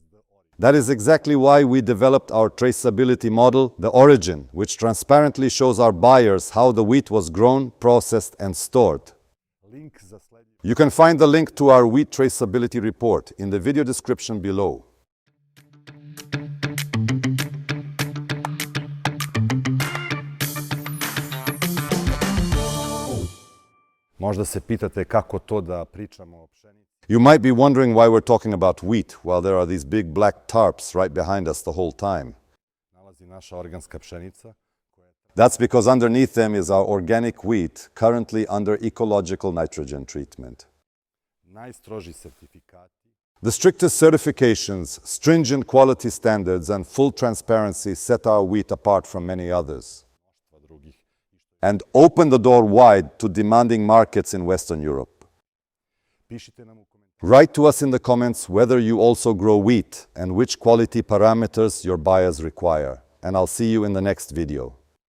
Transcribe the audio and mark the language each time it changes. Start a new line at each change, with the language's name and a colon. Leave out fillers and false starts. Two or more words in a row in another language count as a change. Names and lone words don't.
English: That is exactly why we developed our traceability model, The Origin, which transparently shows our buyers how the wheat was grown, processed, and stored.
Serbian: link za sledljivost.
English: You can find the link to our wheat traceability report in the video description below.
Serbian: Možda se pitate kako to da pričamo o pšenici.
English: You might be wondering why we're talking about wheat while there are these big black tarps right behind us the whole time.
Serbian: Nalazi naša organska pšenica.
English: That's because underneath them is our organic wheat, currently under ecological nitrogen treatment.
Serbian: Najstroži sertifikati,
English: The strictest certifications, stringent quality standards, and full transparency set our wheat apart from many others
Serbian: mnoštva drugih.
English: and open the door wide to demanding markets in Western Europe.
Serbian: Pišite nam u komentarima
English: Write to us in the comments whether you also grow wheat and which quality parameters your buyers require. And I'll see you in the next video.